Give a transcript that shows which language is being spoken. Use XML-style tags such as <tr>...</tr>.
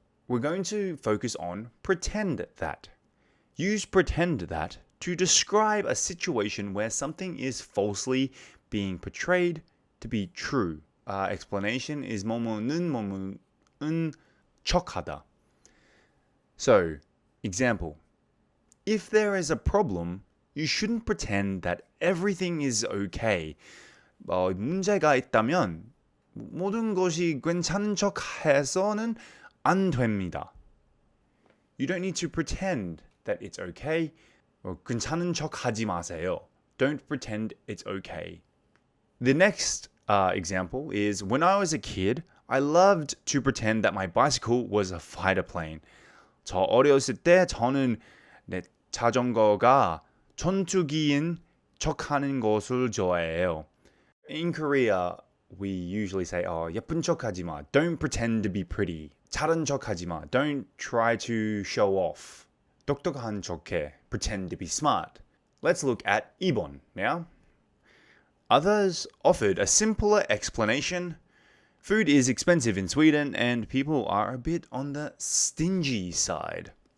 <en>We're going to focus on pretend that. Use pretend that to describe a situation where something is falsely being portrayed to be true. Explanation is</en> <ko>뭐뭐는 척하다.</ko> <en>So, example. If there is a problem, you shouldn't pretend that everything is okay.</en> <ko>문제가 있다면 모든 것이 괜찮은 척 해서는 안 됩니다.</ko> <en>You don't need to pretend that it's okay.</en> <ko>괜찮은 척 하지 마세요.</ko> <en>Don't pretend it's okay. The next example is when I was a kid, I loved to pretend that my bicycle was a fighter plane.</en> <ko>저 어렸을 때 저는 내 자전거가 전투기인 척하는 것을 좋아해요.</ko> <en>In Korea, we usually say,</en> <ko>예쁜 척하지 마.</ko> <en>Don't pretend to be pretty.</en> <ko>잘한 척하지 마.</ko> <en>Don't try to show off.</en> <ko>똑똑한 척해.</ko> <en>Pretend to be smart. Let's look at 2번 now. Others offered a simpler explanation. Food is expensive in Sweden and people are a bit on the stingy side.</en>